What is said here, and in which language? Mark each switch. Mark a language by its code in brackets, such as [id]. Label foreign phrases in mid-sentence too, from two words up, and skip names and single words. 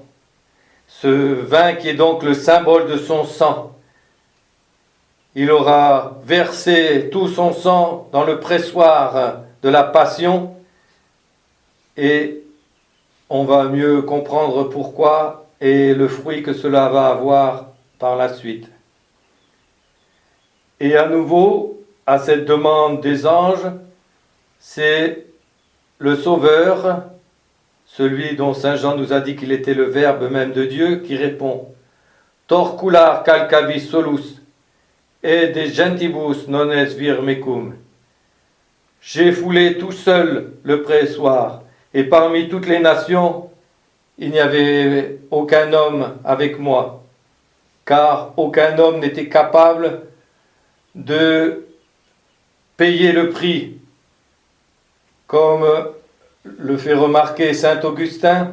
[fr] Ce vin qui est donc le symbole de son sang, il aura versé tout son sang dans le pressoir de la passion, et on va mieux comprendre pourquoi et le fruit que cela va avoir par la suite. Et à nouveau, à cette demande des anges, c'est le Sauveur, celui dont Saint Jean nous a dit qu'il était le Verbe même de Dieu, qui répond « [la] Torcular calcavis solus, et de gentibus non es vir mecum [fr] » J'ai foulé tout seul le pressoir, et parmi toutes les nations, il n'y avait aucun homme avec moi, car aucun homme n'était capable de payer le prix, comme le fait remarquer saint Augustin.